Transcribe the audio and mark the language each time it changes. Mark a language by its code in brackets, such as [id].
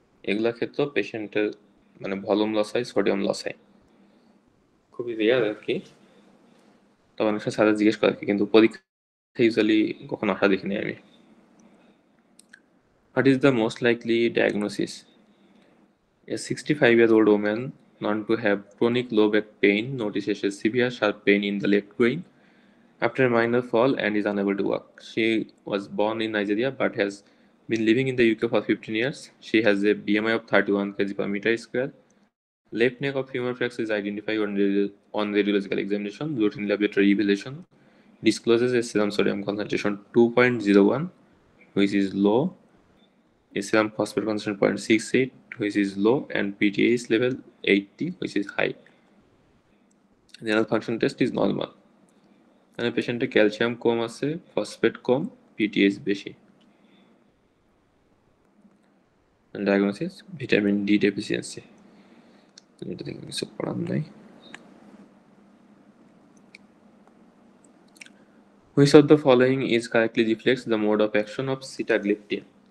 [bn] এগুলা ক্ষেত্রেও পেশেন্টের মানে ভলিউম লস হয়, সোডিয়াম লস হয়, খুবই রেয়ার আর কি। তবে অনেক সময় স্যাররা জিজ্ঞেস করে আর কি, কিন্তু পরীক্ষা ইউজুয়ালি কখনো আসা দেখিনি আমি। [en] What is the most likely diagnosis? A 65-year-old woman known to have chronic low back pain notices a severe sharp pain in the left groin after a minor fall and is unable to walk. She was born in Nigeria but has been living in the UK for 15 years. She has a BMI of 31 kg per meter square. Left neck of femur fracture is identified on radiological examination. Routine laboratory evaluation discloses a serum sodium concentration 2.01, which is low, a serum phosphate concentration 0.68, which is low, and PTH level 80, which is high. Renal function test is normal. [bn] মানে পেশেন্টের calcium কম আছে, phosphate কম, পিটিএইচ বেশি। Diagnosis vitamin D deficiency, এটা থেকে কিছু পড়ার নাই। [en] Which of the following is correctly reflects the mode of action of sitagliptin?